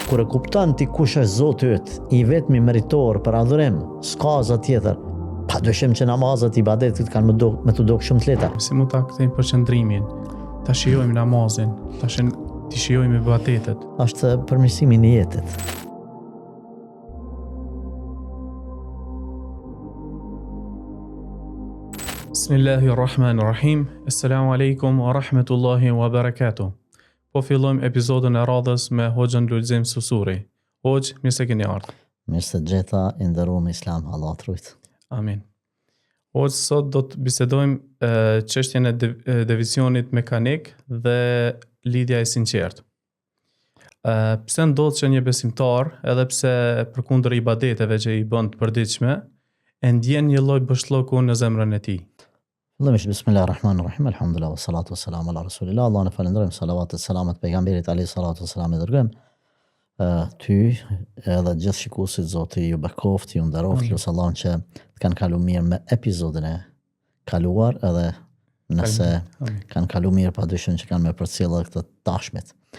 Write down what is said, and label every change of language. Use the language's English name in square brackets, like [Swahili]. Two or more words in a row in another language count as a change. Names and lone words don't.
[Albanian] Kur e kupton ti kush është Zoti yt, i vetmi meritor për adhurim, s'ka zot tjetër. Pa dyshim që namazet, ibadetit kanë me të dok shumë të lehta. Si mund ta kthejmë përqendrimin, ta shijojmë namazin, ta shijojmë ibadetet. Është përmirësimi i jetës. [Arabic] بسم الله الرحمن الرحيم. السلام عليكم ورحمة الله وبركاته. [Albanian] Po fillojmë episodin e radhës me Hoxhën Lulzim Susuri. Hoxh, mirë se keni ardhur. Mirë se gjeta, i nderuar Islam, Allah të rujt. Amin. Hoxh, sot do të bisedojmë çështjen e deviacionit mekanik dhe lidhja e sinqertë. Pse ndodh që një besimtar, edhe pse përkundër ibadeteve që i bën të përditshme, e ndjen një lloj bëshllëku në zemrën e tij. [Arabic] Fillimisht بسم الله الرحمن الرحيم الحمد لله والصلاة والسلام على رسول الله. [Albanian] Allahun e falenderojmë, salavat e selamet pejgamberit [Arabic] عليه الصلاة والسلام [Albanian] e dërgojmë. Ty edhe gjithë shikuesit Zoti ju bekoft, ju nderoft, lutem Allahun që të kanë kaluar mirë me episodin e kaluar edhe nëse kanë kaluar mirë padyshim që kanë me përcjellë këtë tashmit.